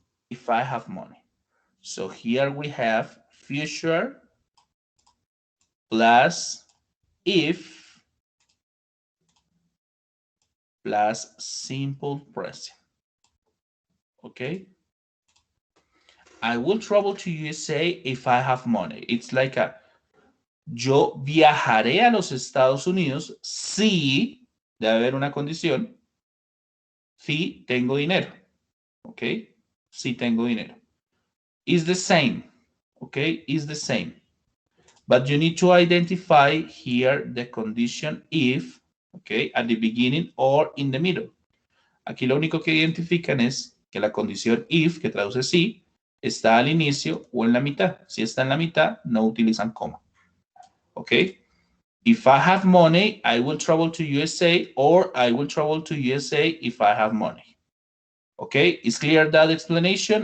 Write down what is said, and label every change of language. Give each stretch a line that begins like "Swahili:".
English: If I have money. So here we have future plus if plus simple present. Okay. I will travel to USA if I have money. It's like a
Spanish: yo viajaré a los Estados Unidos si, debe haber una condición, si tengo dinero.
English: Ok,
Spanish: si tengo dinero.
English: Is the same. Okay, is the same. But you need to identify here the condition if, okay, at the beginning or in the middle.
Spanish: Aquí lo único que identifican es que la condición if, que traduce si, está al inicio o en la mitad. Si está en la mitad, no utilizan coma. ¿Ok?
English: If I have money, I will travel to USA, or I will travel to USA if I have money. Okay, is clear that explanation?